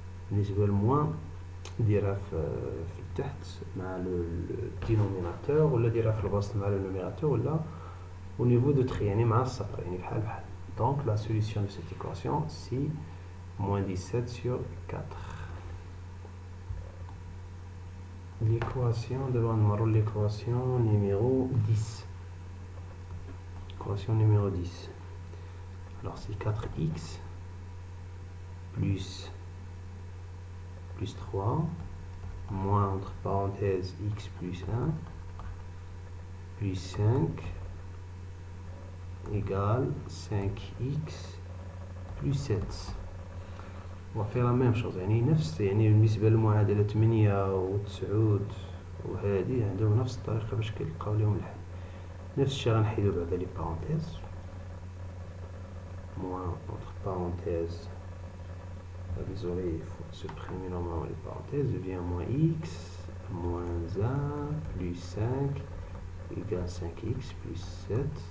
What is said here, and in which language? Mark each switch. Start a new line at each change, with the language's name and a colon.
Arabic: بالنسبة للموان نديرها في التحت مع الدينوميناتور ولا نديرها في الوسط مع النوميراتور ولا
French: au niveau de tri
Arabic: يعني مع الصفر يعني بحال بحال.
French: Donc la solution de cette équation c'est moins 17 sur 4. L'équation devant l'équation numéro 10. Équation numéro 10. Alors c'est 4x plus plus 3, moins entre parenthèses x plus 1, plus 5, égale 5x plus 7. On va faire la même chose،
Arabic: يعني نفس بالنسبة للمعادلة 8 و 9 وهذه عندهم نفس الطريقة باش كيلقاو لهم الحل. نفس الشيء غنحيدو بعدا لي بارونتيز،
French: moins entre parenthèses, désolé, il faut supprimer normalement les parenthèses, devient moins x, moins 1, plus 5, égale 5x plus 7.